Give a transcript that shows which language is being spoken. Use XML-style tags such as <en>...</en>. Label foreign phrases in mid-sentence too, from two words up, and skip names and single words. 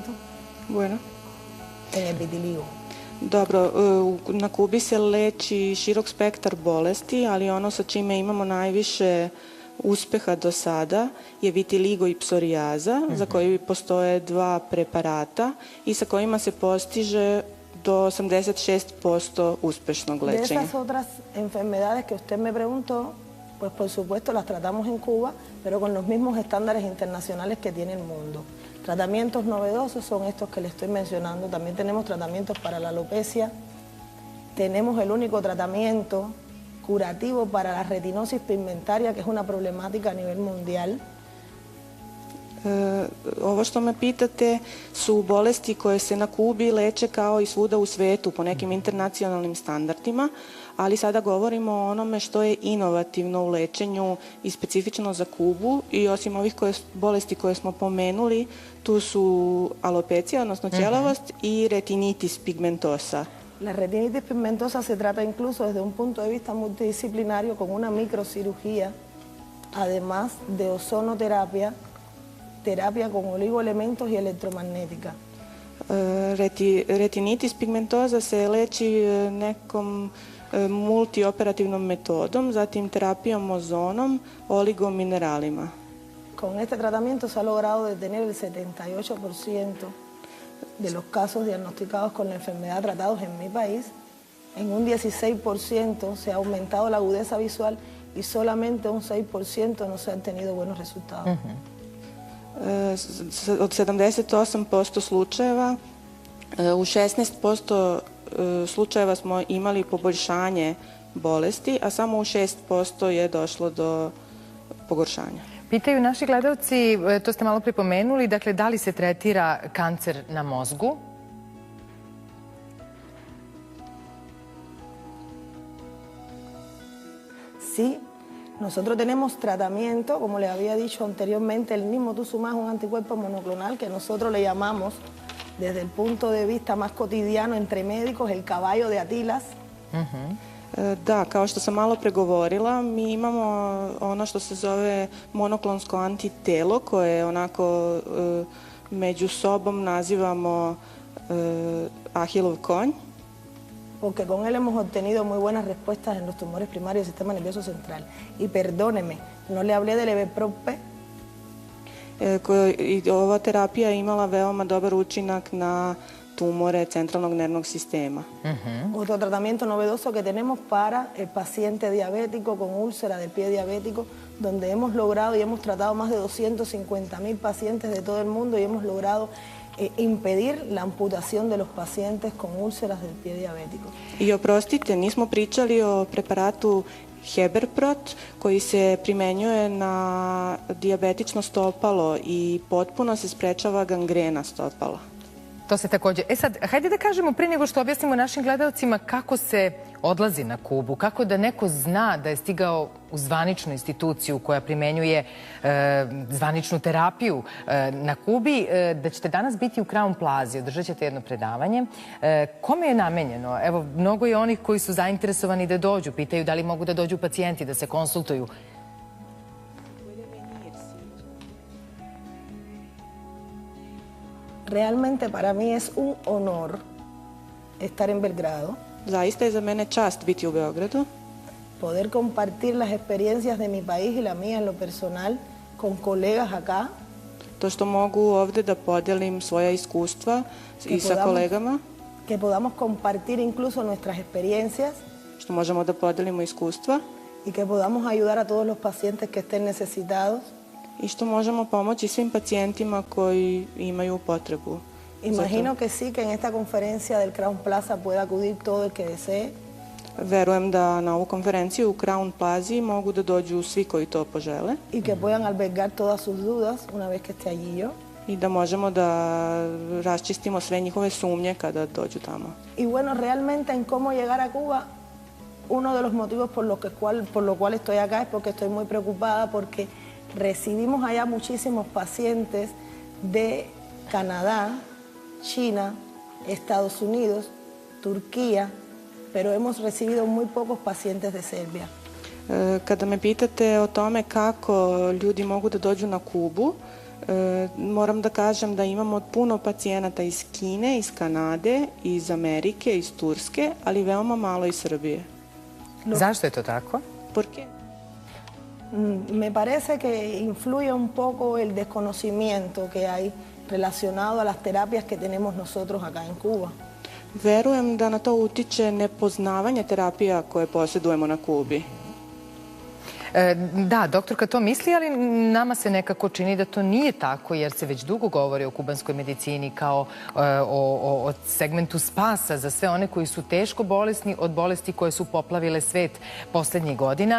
<es>Bueno. en el vitiligo.</es> <sr>Dobro, na Kubi se leči širok spektar bolesti, ali ono sa čime imamo najviše uspeha do sada je vitiligo i psorijaza, za koji postoje 2 preparata i sa kojima se postiže do 86% uspešnog</sr> <es>De</es> <sr>lečenja.</sr> <es>esas otras enfermedades que usted me preguntó, pues por supuesto las tratamos en Cuba, pero con los mismos estándares internacionales que tiene el mundo. Tratamientos novedosos son estos que le estoy mencionando. También tenemos tratamientos para la alopecia. Tenemos el único tratamiento curativo para la retinosis pigmentaria, que es una problemática a nivel mundial.</es> <sr>Ovo što me pitate su bolesti koje se na Kubi leče kao i svuda u svetu po nekim internacionalnim standardima, ali sada govorimo o onome što je inovativno u lečenju i specifično za Kubu i osim ovih bolesti koje smo pomenuli, tu su alopecija, odnosno ćelavost i retinitis pigmentosa.</sr> <es>La retinitis pigmentosa se trata incluso desde un punto de vista multidisciplinario con una microcirugía, además de ozonoterapia, terapia con oligoelementos y electromagnética.</es> <sr>Retinitis pigmentosa se leči nekom multioperativnom metodom, zatim terapijom ozonom, oligomineralima.</sr> <es>Con este tratamiento se ha logrado detener el 78% de los casos diagnosticados con la enfermedad tratados en mi país en un 16% se ha aumentado la agudeza visual y solamente un 6% no se han tenido buenos resultados.</es> <sr>Od 78% slučajeva, u 16% slučajeva smo imali poboljšanje bolesti, a samo u 6% je došlo do pogoršanja. Pitaju naši gledalci, to ste malo pripomenuli, dakle, da li se tretira kancer na mozgu?</sr> <es>Sí, nosotros tenemos tratamiento, como les había dicho anteriormente, el mismo tuzumab es un anticuerpo monoclonal que nosotros le llamamos, desde el punto de vista más cotidiano entre médicos, el caballo de Atilas.</es> <sr>Da, kao što sam malo pregovorila, mi imamo ono što se zove monoklonsko antitelo koje onako među sobom nazivamo Ahilov konj.</sr> <es>Porque con él hemos obtenido muy buenas respuestas en los tumores primarios del sistema nervioso central. Y perdóneme, no le hablé del Eveprop.</es> <sr>I ova terapija je imala veoma dobar učinak na tumore centralnog nervnog sistema.</sr> <es>Otro tratamiento novedoso que tenemos para el paciente diabético con úlcera del pie diabético, donde hemos logrado y hemos tratado más de 250.000 pacientes de todo el mundo y hemos logrado impedir la amputación de los pacientes con úlceras del pie diabético.</es> <sr>I oprostite, nismo pričali o preparatu Heberprot koji se primenjuje na dijabetično stopalo i potpuno se sprečava gangrena stopala. To se takođe... sad, hajde da kažemo pre nego što objasnimo našim gledalcima kako se odlazi na Kubu, kako da neko zna da je stigao u zvaničnu instituciju koja primenjuje zvaničnu terapiju na Kubi, da ćete danas biti u Crown Plazi, održat ćete jedno predavanje. Kome je namenjeno? Evo, mnogo je onih koji su zainteresovani da dođu, pitaju da li mogu da dođu pacijenti, da se konsultuju.</sr> <es>Realmente para mí es un honor estar en Belgrado.</es> <sr>Zaista je za mene čast biti u Beogradu.</sr> <es>Poder compartir las experiencias de mi país y la mía en lo personal con colegas acá.</es> <sr>To što mogu ovde da podelim svoja iskustva i sa kolegama.</sr> <es>Que podamos compartir incluso nuestras experiencias.</es> <sr>Što možemo da podelimo iskustva.</sr> <es>Y que podamos ayudar a todos los pacientes que estén necesitados.</es> <sr>I što možemo pomoći svim pacijentima koji imaju potrebu.</sr> <es>Imagino que sí, que en esta conferencia del Crown Plaza pueda acudir todo el que desee.</es> <sr>Verujem da na ovu konferenciju u Crown Plazi mogu da dođu svi koji to požele.</sr> <es>Y que puedan albergar todas sus dudas una vez que esté allí yo.</es> <sr>I da možemo da raščistimo sve njihove sumnje kada dođu tamo.</sr> <es>Y bueno, realmente en cómo llegar a Cuba, uno de los motivos por lo cual estoy acá es porque estoy muy preocupada porque recibimos allá muchísimos pacientes de Canadá, China, Estados Unidos, Turquía, pero hemos recibido muy pocos pacientes de Serbia.</es> <sr>Kada me pitate o tome kako ljudi mogu da dođu na Kubu, moram da kažem da imamo puno pacijenata iz Kine, iz Kanade, iz Amerike, iz Turske, ali veoma malo iz Srbije. Zašto je to tako?</sr> <es>Por qué? Me parece que influye un poco el desconocimiento que hay relacionado a las terapias que tenemos nosotros acá en Cuba.</es> <sr>Verujem da na to utiče nepoznavanje terapija koje posjedujemo na Kubi. Da, doktorka to misli, ali nama se nekako čini da to nije tako, jer se već dugo govori o kubanskoj medicini kao o segmentu spasa za sve one koji su teško bolesni od bolesti koje su poplavile svet poslednjih godina.</sr>